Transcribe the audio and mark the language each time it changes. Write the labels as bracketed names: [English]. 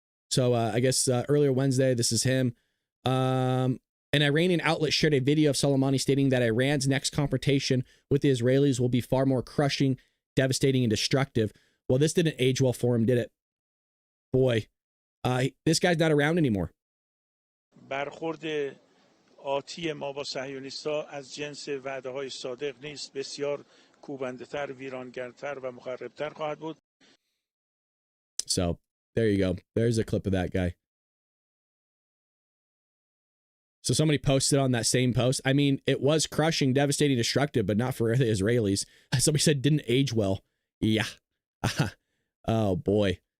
[English] So I guess earlier Wednesday, this is him. An Iranian outlet shared a video of Soleimani stating that Iran's next confrontation with the Israelis will be far more crushing, devastating, and destructive. Well, this didn't age well for him, did it? Boy, this guy's not around anymore. [Persian] برخورد آتی ما با صهیونیست‌ها از جنس وعده‌های صادق نیست، بسیار کوبنده‌تر، ویرانگرتر و مخرب‌تر خواهد بود. [English] So, there you go. There's a clip of that guy. So somebody posted on that same post. I mean, it was crushing, devastating, destructive, but not for the Israelis. Somebody said didn't age well. Yeah. Oh, boy.